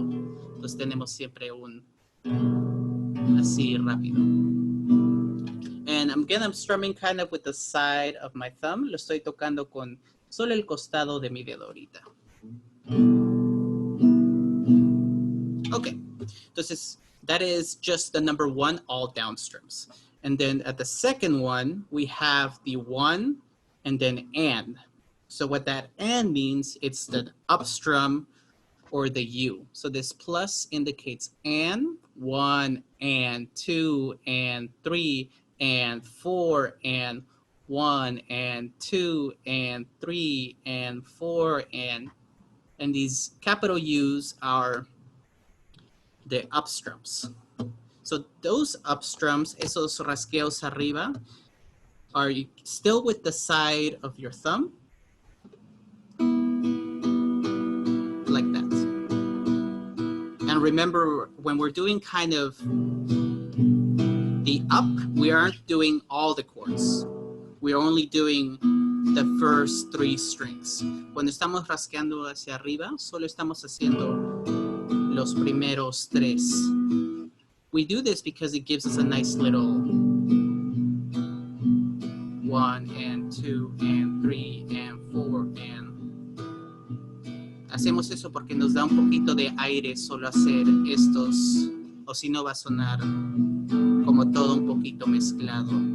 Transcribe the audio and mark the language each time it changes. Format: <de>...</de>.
<es>Entonces tenemos siempre un así rápido.</es> <en>And again, I'm strumming kind of with the side of my thumb.</en> <es>Lo estoy tocando con solo el costado de mi dedo ahorita.</es> <en>Okay, entonces that is just the number 1 all down strums. And then at the second one, we have the 1 and then and. So what that and means, it's the up strum or the U. So this plus indicates and 1 and 2 and 3 and 4 and 1 and 2 and 3 and 4 and these capital U's are the up strums. So those up strums,</en> <es>esos rasgueos arriba,</es> <en>are still with the side of your thumb, like that. And remember, when we're doing kind of the up, we aren't doing all the chords. We're only doing the first 3 strings.</en> <es>Cuando estamos rasgueando hacia arriba, solo estamos haciendo los primeros 3.</es> <en>We do this because it gives us a nice little 1 and 2 and 3 and 4 and...</en> <es>Hacemos eso porque nos da un poquito de aire solo hacer estos, o si no va a sonar como todo un poquito mezclado.</es>